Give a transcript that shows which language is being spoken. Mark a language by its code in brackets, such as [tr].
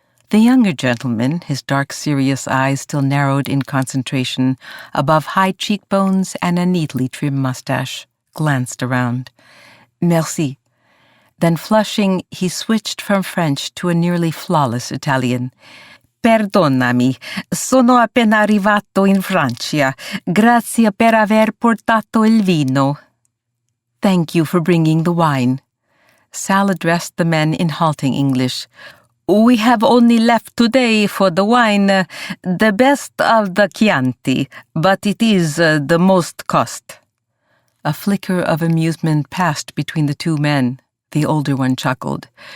[en] The younger gentleman, his dark, serious eyes still narrowed in concentration above high cheekbones and a neatly trimmed mustache, glanced around. [fr] "Merci." [en] Then, flushing, he switched from French to a nearly flawless Italian. [it] "Perdonami, sono appena arrivato in Francia. Grazie per aver portato il vino." [en] "Thank you for bringing the wine." Sal addressed the men in halting English. "We have only left today for the wine, the best of the Chianti, but it is the most cost." A flicker of amusement passed between the two men. The older one chuckled.